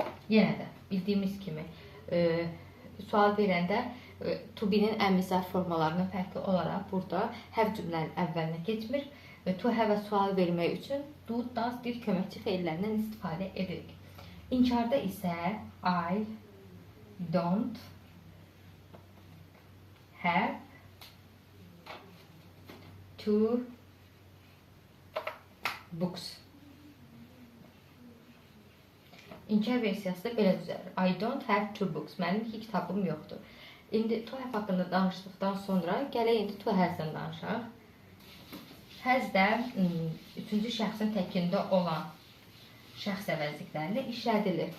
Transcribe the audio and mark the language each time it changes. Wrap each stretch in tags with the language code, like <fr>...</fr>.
<az>Yenə də bildiyimiz kimi sual verəndə to be-nin əmizar formalarının fərqli olaraq burada have cümlənin əvvəlinə keçmir. To have sual vermək üçün do, does, did köməkçi feillərindən istifadə edirik. İnkarda isə</az> <en>I don't have two books.</en> <az>İnkar versiyası da belə düzəlir.</az> <en>I don't have two books.</en> <az>Mənim 2 kitabım yoxdur. İndi to have haqqında danışdıqdan sonra gələk indi to has-dən danışaq. Has də 3-cü şəxsin təkində olan şəxs əvəzliklərlə işlədilir.</az>